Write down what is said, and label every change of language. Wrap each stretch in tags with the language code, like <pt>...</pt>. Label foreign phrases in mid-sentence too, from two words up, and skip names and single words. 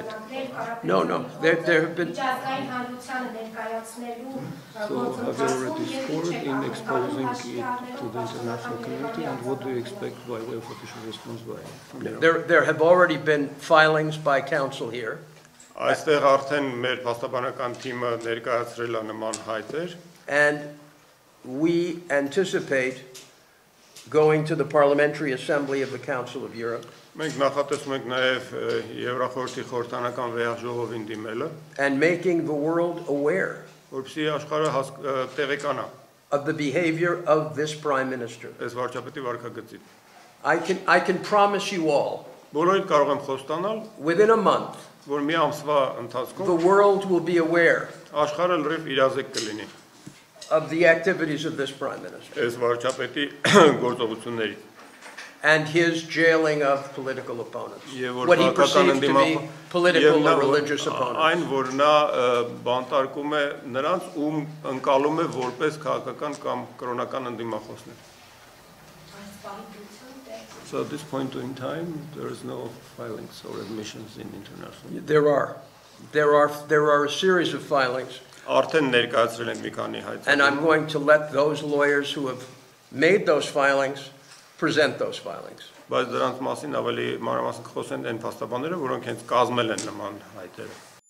<en>No, there have been. So have you already scored in exposing it to the international community, and what do you expect by way of official response from Europe? There have already been filings by counsel here.</en> <hy>Այստեղ արդեն մեր փաստաբանական թիմը ներկայացրել է նման հայտեր.</hy> <en>And we anticipate going to the Parliamentary Assembly of the Council of Europe.</en> <hy>Մենք նախատեսում ենք նաև Եվրախորհրդի խորհրդանական վեհաժողովին դիմելը,</hy> <en>and making the world aware</en> <hy>որպեսզի աշխարհը տեղեկանա</hy> <en>of the behavior of this Prime Minister.</en> <hy>այս վարչապետի վարքագծին.</hy> <en>I can promise you all,</en> <hy>Բոլորիդ կարող եմ խոստանալ,</hy> <en>within a month,</en> <hy>որ մի ամսվա ընթացքում</hy> <en>the world will be aware</en> <hy>աշխարհը լրիվ իրազեկ կլինի</hy> <en>of the activities of this Prime Minister</en> <hy>այս վարչապետի գործողությունների</hy> <en>and his jailing of political opponents,</en> <hy>Եվ որ</hy> <en>what he perceives to</en> <hy>քաղաքական</hy> <en>be political or religious opponents.</en> <hy>Այն որ նա բանտարկում է նրանց, ում ընկալում է որպես քաղաքական կամ կրոնական ընդդիմախոսներ.</hy> <en>So at this point in time, there is no filings or admissions in international. There are a series of filings.</en> <hy>Արդեն ներկայացրել են մի քանի հայտեր.</hy> <en>And I'm going to let those lawyers who have made those filings present those filings.</en> <hy>Բայց դրանց մասին ավելի մանրամասն կխոսեն այն փաստաբանները, որոնք հենց կազմել են նման հայտերը.</hy>